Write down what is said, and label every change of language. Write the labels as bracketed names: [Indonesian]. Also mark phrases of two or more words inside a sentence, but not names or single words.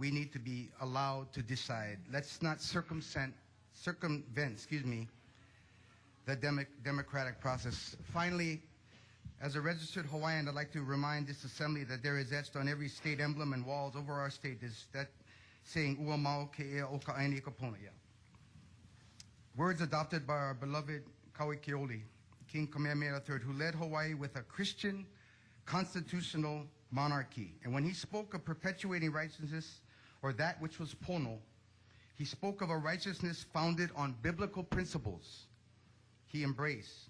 [English] We need to be allowed to decide. Let's not circumvent the democratic process. Finally, as a registered Hawaiian, I'd like to remind this assembly that there is etched on every state emblem and walls over our state is that saying, [Hawaiian] "Ua mau ke ea o ka aina i ka pona ia." [English] Words adopted by our beloved Kauikeoli, King Kamehameha III, who led Hawaii with a Christian constitutional monarchy. And when he spoke of perpetuating righteousness, or that which was pono, he spoke of a righteousness founded on biblical principles he embraced.